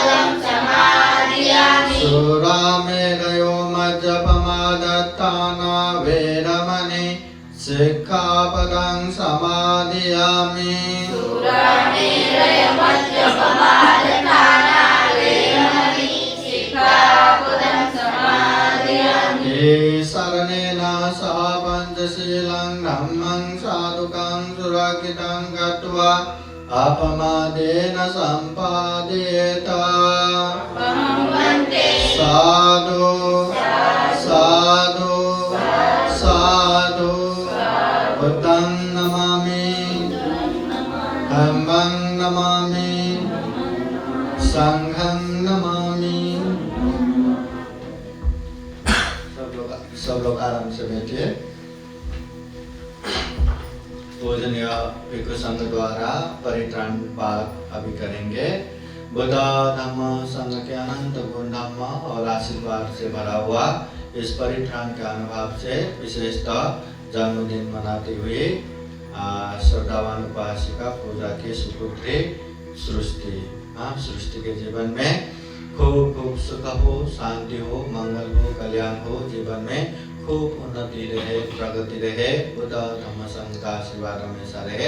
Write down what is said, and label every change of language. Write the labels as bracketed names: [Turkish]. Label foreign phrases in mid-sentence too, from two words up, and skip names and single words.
[Pali] सुरामेरयो मज्जपमादत्ताना मामि सिक्खापदं समादियामि शरणेन सह पञ्चशीलं धम्मं साधुकं सुरक्षितं कृत्वा अपमादेन सम्पादयेत साधु साधु साधु बुद्धं नमामि धम्मं नमामि संघं नमामि। [Hindi] सब लोग आराम से बैठिए। पूजनीय भिक्षु संघ द्वारा परित्राण पाठ अभी करेंगे। बुद्ध धम्म संघ के अनंत गुण धम्म और आशीर्वाद से भरा हुआ इस परित्राण के अनुभव से विशेषतः जन्मदिन मनाते हुए श्रद्धावान उपासिका पूजा के सुपुत्री सृष्टि के जीवन में खूब खूब सुख हो, शांति हो, मंगल हो, कल्याण हो, जीवन में खूब उन्नति रहे, प्रगति रहे, बुद्ध धम्म संघ का आशीर्वाद हमेशा रहे।